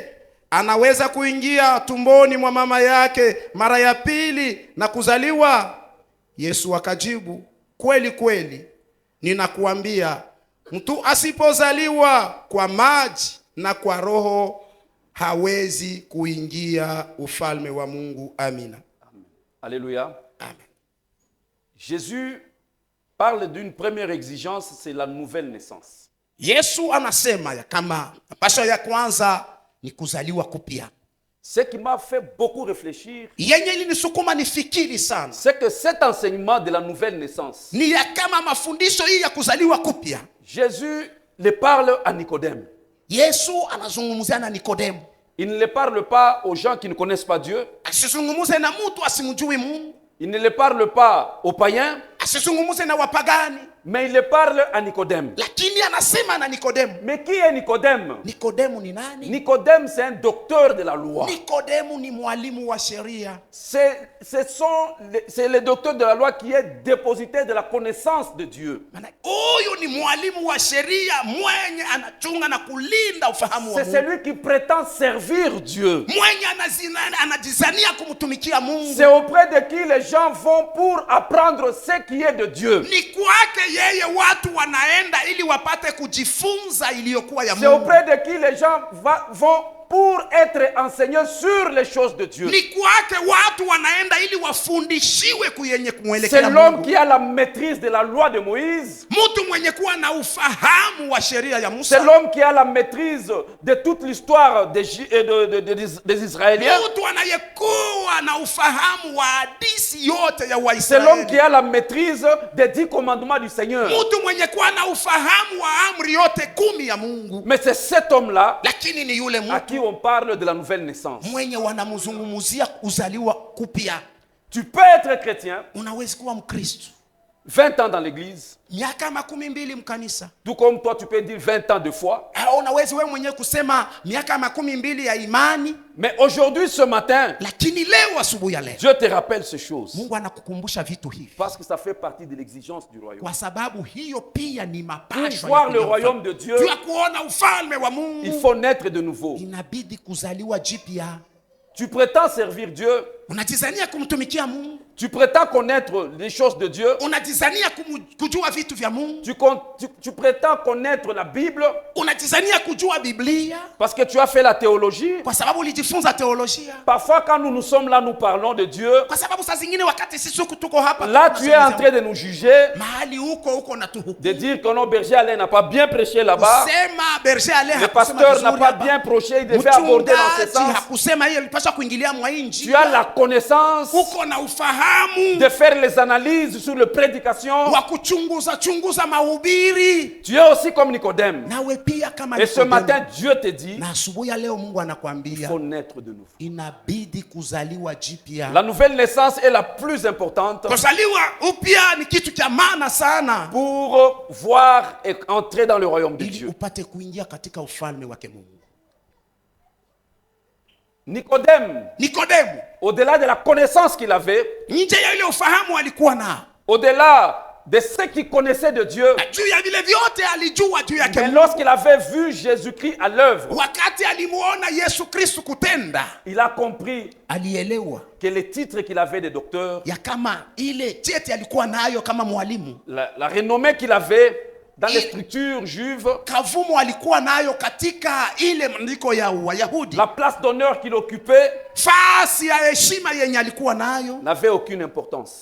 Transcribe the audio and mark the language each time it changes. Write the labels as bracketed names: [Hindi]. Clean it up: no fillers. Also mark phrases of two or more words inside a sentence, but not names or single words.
[Swahili] Anaweza kuingia tumboni mwa mama yake mara ya pili na kuzaliwa? Yesu akajibu, kweli kweli ninakuambia, mtu asipozaliwa kwa maji na kwa Roho hawezi kuingia ufalme wa Mungu. Amina. [French] Amen. Alléluia. [Swahili] Amen. [French] Jésus parle d'une première exigence, c'est la nouvelle naissance. [Swahili] Yesu anasema ya kama pasho ya kwanza ni kuzaliwa kupya. [French] Ce qui m'a fait beaucoup réfléchir, [Swahili] Yenye ilinisukuma nifikiri sana, [French] c'est que cet enseignement de la nouvelle naissance, [Swahili] ni ya kama mafundisho hii ya kuzaliwa kupya, [French] Jésus le parle à Nicodème. [Swahili] Yesu anazungumzia na Nikodemo. [French] Il ne le parle pas aux gens qui ne connaissent pas Dieu. [Swahili] Asizungumuze na mtu asimjui Mungu. [French] Il ne le parle pas aux païens. [Swahili] Asizungumuze na wapagani. [French] Mais il le parle à Nicodème. [Swahili] Lakini anasema na Nikodemo. [French] Mais qui est Nicodème? [Swahili] Nikodemo ni nani? [French] Nicodème, c'est un docteur de la loi. [Swahili] Nikodemo ni mwalimu wa sheria. [French] C'est le docteur de la loi qui est dépositaire de la connaissance de Dieu. [Swahili] Huyu ni mwalimu wa sheria mwenye anachunga na kulinda ufahamu wa [French] C'est [Swahili] Mungu. [French] celui qui prétend servir Dieu. [Swahili] Mwenye anajizania kumtumikia Mungu. [French] C'est auprès de qui les gens vont pour apprendre ce qui est de Dieu. [Swahili] Ni kwake yeye watu wanaenda ili wapate kujifunza iliyokuwa ya [French] C'est [Swahili] Mungu. [French] auprès de qui les gens vont pour être enseignés sur les choses de Dieu. [Swahili] Ni kwake watu wanaenda ili wafundishiwe kuyenye [French] C'est [Swahili] kumwelekea [French] l'homme [Swahili] Mungu. [French] qui a la maîtrise de la loi de Moïse. [Swahili] Mtu mwenye kuwa na ufahamu wa sheria ya [French] C'est [Swahili] Musa. [French] l'homme qui a la maîtrise de toute l'histoire des Israéliens. [Swahili] Mtu anayekuwa na ufahamu wa hadithi yote ya [French] C'est l'homme qui [Swahili] Waisraeli. [French] a la maîtrise des 10 commandements du Seigneur. [Swahili] Mtu mwenye kuwa na ufahamu wa amri yote 10 ya Mungu. [French] Mais c'est cet homme-là [Swahili] Lakini ni yule [French] à [Swahili] mtu [French] qui on parle de la nouvelle naissance. [Swahili] mwenye wanamzungumzia kuzaliwa kupya. [French] Tu peux être chrétien, [Swahili] Unaweza kuwa Mkristo [French] 20 ans dans l'église, [Swahili] miaka 12 mkanisa. [French] tout comme toi tu peux dire 20 ans de foi. [Swahili] Unaweza wewe mwenyewe kusema miaka 12 ya imani, [French] Mais aujourd'hui, ce matin, [Swahili] lakini leo asubuhi ya leo [French] Dieu te rappelle ces choses. [Swahili] Mungu anakukumbusha vitu hivi, [French] Parce que ça fait partie de l'exigence du royaume. [Swahili] kwa sababu hiyo pia ni [French] Pour [Swahili] mapasho [French] voir le royaume de Dieu, [Swahili] ya kuona ufalme wa Mungu. [French] il faut naître de nouveau. [Swahili] Inabidi kuzaliwa jipya. [French] Tu prétends servir Dieu, [Swahili] Unajizania kumtumikia Mungu. [French] Tu prétends connaître les choses de Dieu. [Swahili] Unajizania kujua vitu vya Mungu. [French] Tu prétends connaître la Bible. [Swahili] Unajizania kujua Biblia. [French] Parce que tu as fait la théologie. [Swahili] Kwa sababu ulijifunza teolojia. [French] Parfois quand nous sommes là, nous parlons de Dieu. [Swahili] Kwa sababu saa zingine wakati sisi tuko hapa. [French] Là tu es en train de nous juger. [Swahili] Mahali huko na tuhukumu. [French] De dire que non, Berger Alain n'a pas bien prêché là-bas. [Swahili] Sema Berger Alain. [French] Le pasteur n'a pas bien prêché, il devait aborder dans ce sens. [Swahili] Hakusema hiyo ilipaswa kuingilia mwa injili. [French] Tu as la connaissance. [Swahili] Uko na ufahamu. [French] De faire les analyses sur la prédication. [Swahili] Wa kuchunguza mahubiri. [French] Tu es aussi comme Nicodème. [Swahili] Nawe pia kama [French] Et ce matin Dieu te dit, [Swahili] na asubuhi leo Mungu anakuambia, [French] il faut naître de nouveau. [Swahili] Inabidi kuzaliwa jipya. [French] La nouvelle naissance est la plus importante. [Swahili] Kuzaliwa upya ni kitu cha maana sana. [French] Pour voir et entrer dans le royaume de Dieu. [Swahili] Upate kuingia katika ufalme wake Mungu. [French] Nicodème, au-delà de la connaissance qu'il avait, au-delà de ce qu'il connaissait de Dieu, mais lorsqu'il avait vu Jésus-Christ à l'œuvre, il a compris que les titres qu'il avait de docteur, la renommée qu'il avait dans les structures juives, la place d'honneur qu'il occupait n'avait aucune importance.